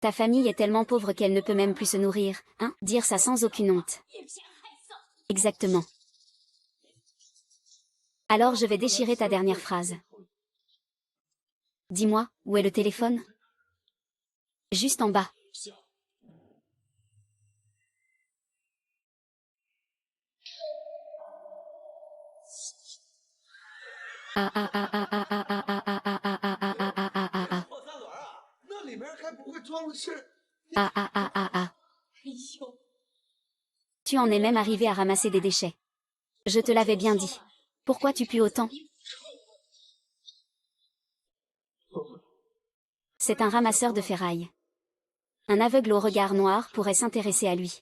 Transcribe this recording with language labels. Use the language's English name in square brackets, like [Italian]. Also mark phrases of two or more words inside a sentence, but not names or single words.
[French] Ta famille est tellement pauvre qu'elle ne peut même plus se nourrir, hein? Dire ça sans aucune honte. Exactement. Alors je vais déchirer ta dernière phrase. Dis-moi, où est le téléphone? Juste en bas. Ah ah ah ah ah ah ah ah ah ah ah ah ah ah ah ah ah. [Chinese] 那里面还不会装的是 Ah ah ah ah ah. [French] Tu en es même arrivé à ramasser des déchets. Je te l'avais bien dit. Pourquoi tu pues autant? C'est un ramasseur de ferraille. Un aveugle au regard noir pourrait s'intéresser à lui.